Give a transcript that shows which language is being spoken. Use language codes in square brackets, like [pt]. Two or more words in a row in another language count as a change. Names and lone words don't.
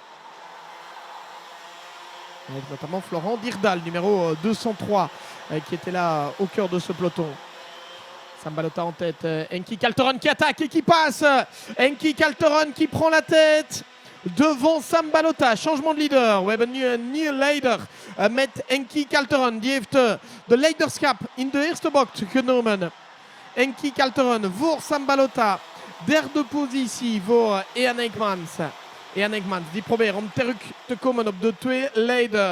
[fr] Avec notamment Florent Dirdal, numéro 203, qui était là au cœur de ce peloton. Sam Balota en tête, Henki Kalteren qui attaque et qui passe. Henki Kalteren qui prend la tête devant Sam Balota. Changement de leader. [nl] We hebben nu een nieuwe leider met Henki Kalteren. Die heeft de leiderschap in de eerste bocht genomen. Henki Kalteren voor Sam Balota. Derde positie voor Ian Eijkmans. Ian Eijkmans die probeert om terug te komen op de 2 leider.